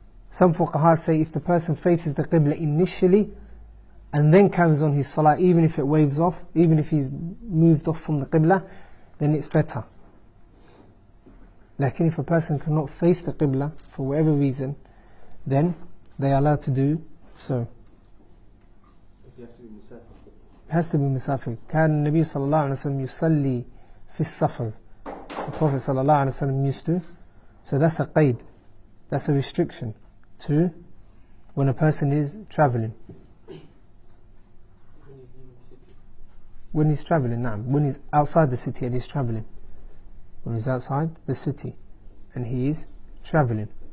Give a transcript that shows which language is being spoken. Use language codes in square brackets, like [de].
[en] Some fuqaha say if the person faces the qibla initially and then carries on his salah, even if it waves off, even if he's moved off from the qibla, then it's better. Like if a person cannot face the qibla for whatever reason, then they are allowed to do so. It has to be musafir. [ar] كان النبي صلى الله عليه وسلم يصلي في السفر. [en] The Prophet [ar] صلى الله عليه وسلم [en] used to. So that's a qaid. That's a restriction to when a person is traveling. When he's traveling, naam. When he's outside the city and he's traveling. When he's outside the city and he is traveling.